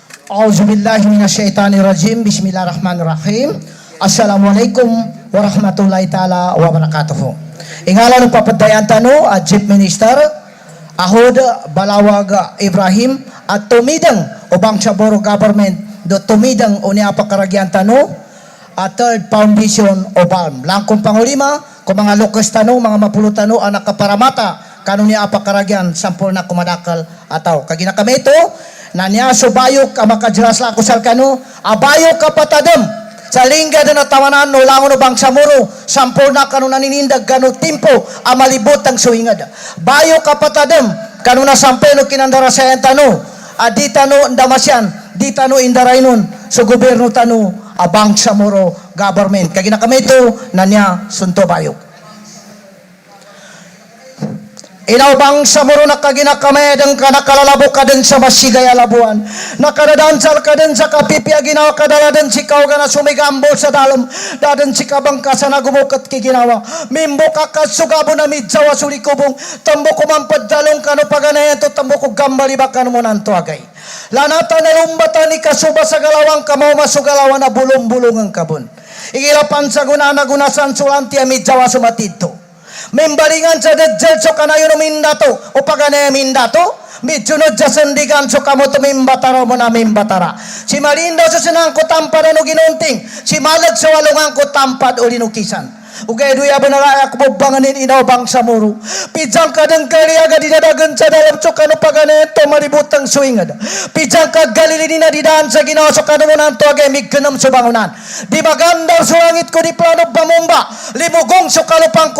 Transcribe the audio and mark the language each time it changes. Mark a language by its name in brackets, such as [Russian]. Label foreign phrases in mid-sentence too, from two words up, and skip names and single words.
[Arabic] أعوذ بالله من الشيطان الرجيم. بسم الله الرحمن الرحيم. السلام عليكم ورحمة الله تعالى وبركاته. [Maguindanaon] Ingala ng papadayan tano at [English] Chief Minister [Maguindanaon] Ahod Balawag Ibrahim at tumidang o Bangsamoro Government do tumidang o niya pakaragyan tano at [English] Third Foundation [Maguindanaon] o BALM. Langkong pangulima kung mga lukas tano, mga mapulot tano ang nakaparamata kanun niya pakaragyan sampol na kumadakal ataw. Kagina kami ito na niya subayok ka makadras la ko salkano abayok ka patadem sa lingga na tawanan no langon no Bangsamoro sampol na kanu naninindag kanu timpo amalibot ang suingad bayo ka patadem kanu na sampay no kinandara sa tano di tano ndamasyan di tano indaraynon so gobyerno tano Bangsamoro government kagina kami ito na niya sunto bayok. Inaw Bangsamoro nakaginakame deng kanakalalabo ka den sa masigay alabuan. Nakadadansal ka den sa kapipya ginawa kadala den sikaw ka na sumigambol sa dalom. Daden sika bangkasa na gumukat kiginawa. Mimbo kakasugabo na midjawa sulikubong. Tambo kumampad dalong kano paganayan to tambo ko gambali bakan mo nanto agay. Lanata na lumbata ni kasuba sa galawang kamaw masugalawan na bulong-bulong ang kabon. Igilapan sa guna na gunasan sulanti midjawa sumatito. Membaringan sa dejel so kanayo no mindato o pagana mindato midjunod sa sandigan so kamo to mimbatara mo na mimbatara si marindaw sa sinang ko tampad no ginunting si malag sa walungan ko tampad o linukisan ugay duya banala ako banganin inaw Bangsamoro pijang kadang kariya ga dinadagan sa dalam so kano pagana to maributang suingad pijang ka galilini na didaan sa ginawa so kano mo nanto agay migganam sa bangunan di magandang sulangit ko di plano bamumba limugong so kalupang ko